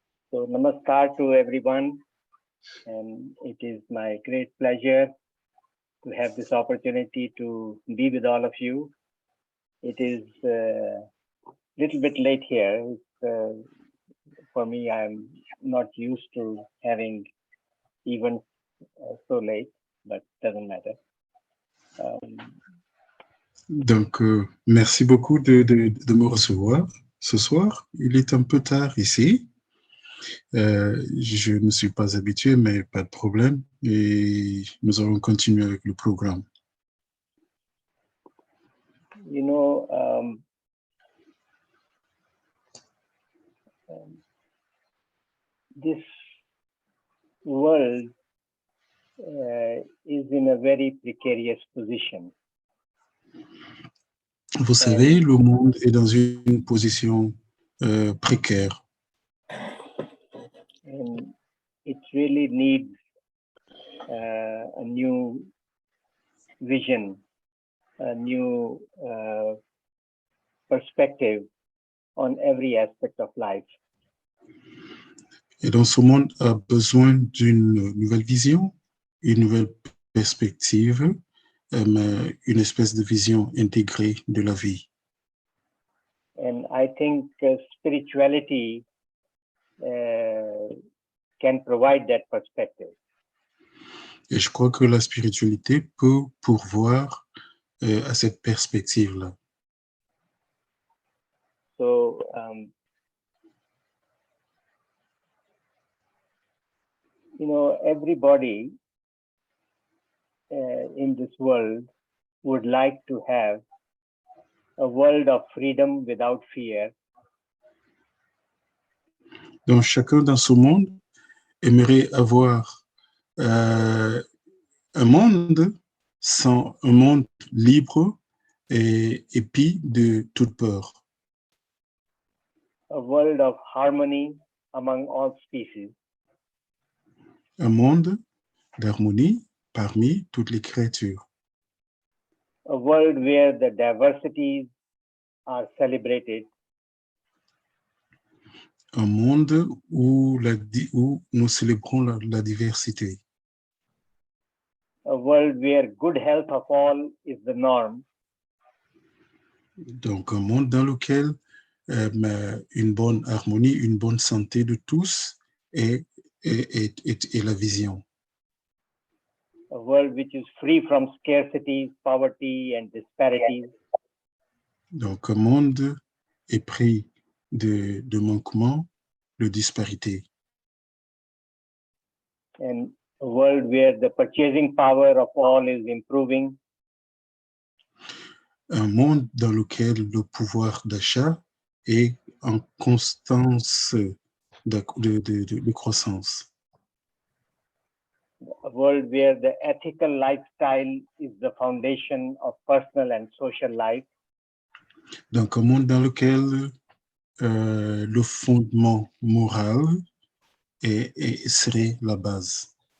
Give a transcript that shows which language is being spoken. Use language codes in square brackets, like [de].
[en] So namaskar to everyone, and it is my great pleasure to have this opportunity to be with all of you. it is a little bit late here. For me, I'm not used to having events so late, but doesn't matter. [fr] Donc, merci beaucoup de me recevoir ce soir. Il est un peu tard ici. Je ne suis pas habitué, mais pas de problème. Et nous allons continuer avec le programme. [en] You know, this world is in a very precarious position. [fr] Vous savez, le monde est dans une position précaire. [en] And it really needs a new vision, a new perspective on every aspect of life. [fr] Et donc, ce monde a besoin d'une nouvelle vision, une nouvelle perspective, une espèce de vision intégrée de la vie. [en] And I think spirituality can provide that perspective. [fr] Et je crois que la spiritualité peut pourvoir à cette perspective-là. [en] So, you know, everybody in this world would like to have a world of freedom without fear. [fr] Donc, chacun dans ce monde aimerait avoir un monde un monde libre et épris de toute peur. [en] A world of harmony among all species. [fr] Un monde d'harmonie parmi toutes les créatures. [en] A world where the diversities are celebrated. [fr] Un monde où nous célébrons la diversité. [en] A world where good health of all is the norm. [fr] Donc, un monde dans lequel une bonne harmonie, une bonne santé de tous est la vision. [en] A world which is free from scarcity, poverty, and disparities. [fr] Donc, un monde épris de manquement, de disparité. [en] And a world where the purchasing power of all is improving. [fr] Un monde dans lequel le pouvoir d'achat est en constance de croissance. [en] A world where the ethical lifestyle is the foundation of personal and social life. [fr] Donc, un monde dans lequel le fondement moral serait la base.